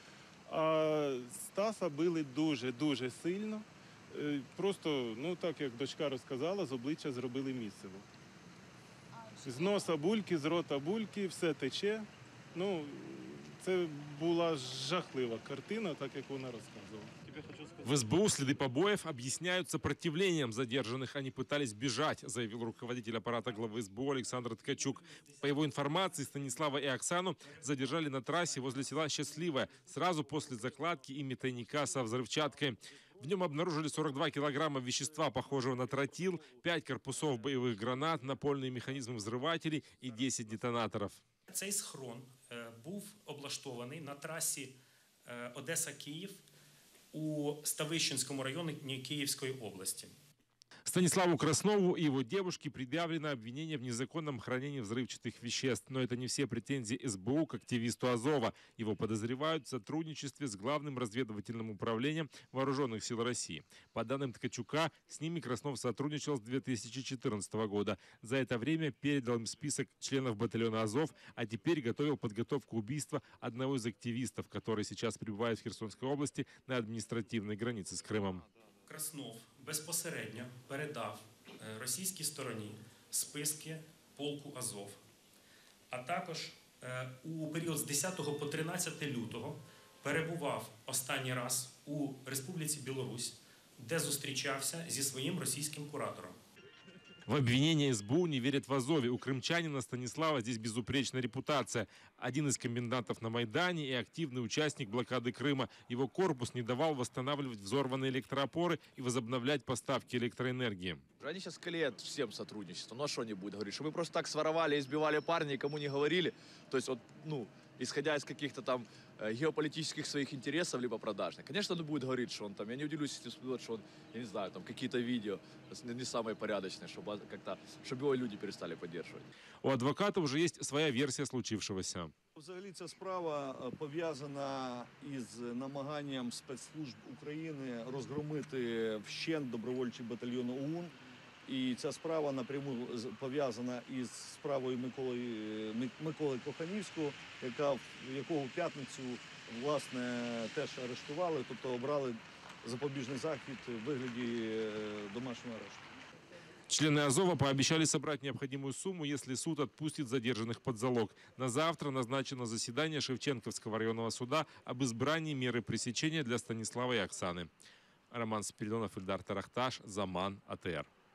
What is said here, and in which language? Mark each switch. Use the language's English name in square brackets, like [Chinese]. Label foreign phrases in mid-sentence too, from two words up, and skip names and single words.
[Ukrainian] А Стаса били дуже-дуже сильно. Просто, так як дочка розказала, з обличчя зробили місиво. З носа бульки, з рота бульки, все тече. Це була жахлива картина, так як вона розказувала. [Russian] В СБУ следы побоев объясняют сопротивлением задержанных. Они пытались бежать, заявил руководитель аппарата главы СБУ Александр Ткачук. По его информации, Станислава и Оксану задержали на трассе возле села Счастливое сразу после закладки ими тайника со взрывчаткой. В нем обнаружили 42 килограмма вещества, похожего на тротил, 5 корпусов боевых гранат, напольные механизмы взрывателей и 10 детонаторов. [Ukrainian] Цей схрон був облаштований на трасі Одеса-Київ у Ставищенському районі Київської області. [Russian] Станиславу Краснову и его девушке предъявлено обвинение в незаконном хранении взрывчатых веществ. Но это не все претензии СБУ к активисту Азова. Его подозревают в сотрудничестве с Главным разведывательным управлением Вооруженных сил России. По данным Ткачука, с ними Краснов сотрудничал с 2014 года. За это время передал им список членов батальона Азов, а теперь готовил подготовку убийства одного из активистов, который сейчас пребывает в Херсонской области на административной границе с Крымом. [Ukrainian] Краснов безпосередньо передав російській стороні списки полку Азов. А також у період з 10 по 13 лютого перебував останній раз у Республіці Білорусь, де зустрічався зі своїм російським куратором. [Russian] В обвинение СБУ не верят в Азове. У крымчанина Станислава здесь безупречная репутация. Один из комендантов на Майдане и активный участник блокады Крыма. Его корпус не давал восстанавливать взорванные электроопоры и возобновлять поставки электроэнергии. Они сейчас клеят всем сотрудничество. Ну а что они будут говорить? Что мы просто так своровали, избивали парня, никому не говорили. То есть, исходя из каких-то там геополитических своих интересов, либо продажных. Конечно, он будет говорить, что он там, я не удивлюсь, если что он, я не знаю, там какие-то видео не самые порядочные, чтобы его люди перестали поддерживать. У адвоката уже есть своя версия случившегося. [Ukrainian] Взагалі ця справа пов'язана із намаганням спецслужб України розгромити вщент добровольчий батальйон ОУН. І ця справа напряму пов'язана із справою Миколи Коханівського, якого в п'ятницю, власне, теж арештували, тобто обрали запобіжний захід у вигляді домашнього арешту. [Russian] Члены Азова пообещали собрать необходимую сумму, если суд отпустит задержанных под залог. На завтра назначено заседание Шевченковского районного суда об избрании меры пресечения для Станислава и Оксаны. Роман Спиридонов, Ильдар Тарахташ, Заман, АТР.